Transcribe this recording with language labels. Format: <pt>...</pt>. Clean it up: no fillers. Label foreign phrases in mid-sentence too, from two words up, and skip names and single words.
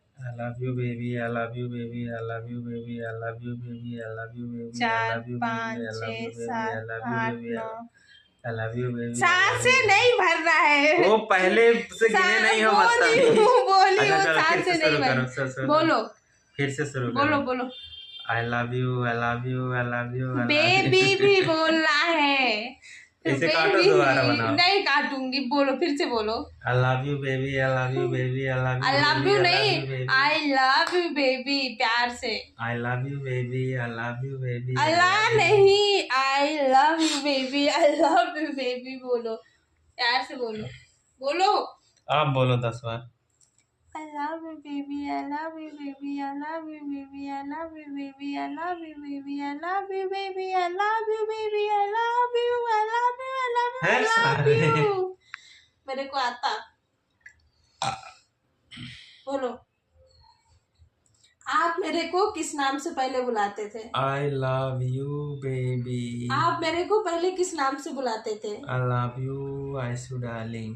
<en>I love you baby, I love you baby, I love you baby, I love you baby, I love you baby, I 4 love you baby, 5 I love 6 you baby, I 7 love you 8 बेबी, 9। I love you baby.</en> <hi>सांसें नहीं भर रहा है वो पहले से गिने नहीं हो बोली अच्छा वो चलो फिर सांसें से नहीं शुरू भर। करो, बोलो फिर से शुरू बोलो करो। बोलो।</hi> <en>I love you, I love you, I love you,</en> <hi>बेबी भी बोलना है। इसे काटो, दोबारा बनाओ। नहीं काटूंगी, बोलो फिर से बोलो।</hi> <en>I love you baby, I love you baby, I love you, I love you नहीं, बेबी, I love you baby</en> <hi>प्यार से।</hi> <en>I love you baby, I love you baby,</en> <hi>अल्लाह नहीं,</hi> <en>I love you baby, I love you baby</en> <hi>बोलो प्यार से बोलो। बोलो आप बोलो 10 बार।</hi> <en>I love you baby, I love you baby, I love you baby, I love you baby, I love you baby, I love you baby, I love you baby, I love you, I love you, I love you, I love you।</en> <hi>मेरे को आता। बोलो आप मेरे को किस नाम से पहले बुलाते थे?</hi> <en>I love you baby.</en> <hi>आप मेरे को पहले किस नाम से बुलाते थे?</hi> <en>I love you आयशु darling।</en>